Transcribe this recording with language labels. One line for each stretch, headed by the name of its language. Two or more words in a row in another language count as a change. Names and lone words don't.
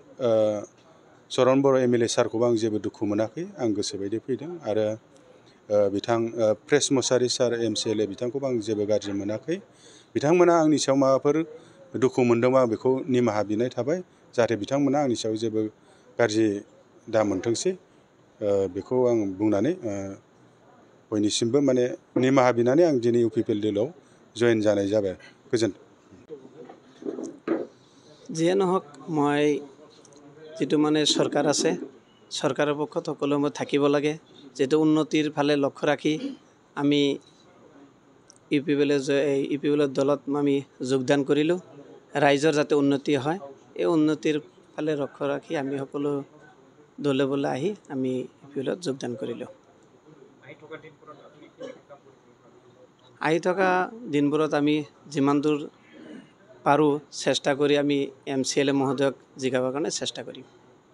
Bodo: चरन बर' एमएलए सारखौबो आं जेबो दुखु मोनाखै आं गोसो बायदि फैदों आरो बिथां प्रेस मसारि सार एमसिएलए बिथांखौबो आं जेबो गाज्रि मोनाखै बिथांमोना आंनि सायाव माबाफोर दुखु मोनदोंबा आं बेखौ निमाहा बिनाय थाबाय जाहाथे बिथांमोना आंनि सायाव जेबो गाज्रि दा मोनथोंसै बेखौ आं बुंनानै बयनिसिमबो माने निमाहा बिनानै आं दिनै इउपिपिएल दोलोआव जयेन जानाय जाबाय गोजोन्थों
Assamese: যিয়ে নহওক মই যেটো মানে সরকার আছে সরকারের পক্ষত সকলো মই থাকিব লাগে যেটো উন্নতির ফালে লক্ষ্য রাখি আমি ইউপিপিএলৰ দলত আমি যোগদান কৰিলোঁ ৰাইজৰ যাতে উন্নতি হয় এই উন্নতিৰ ফালে লক্ষ্য ৰাখি আমি সকলো দলে বলে আহি আমি ইউপিপিএলত যোগদান কৰিলোঁ আহি থকা দিনবোৰত আমি যিমান দূৰ পাৰোঁ চেষ্টা কৰি আমি এমচিএলএ মহোদয়ক জিকাবৰ কাৰণে চেষ্টা কৰিম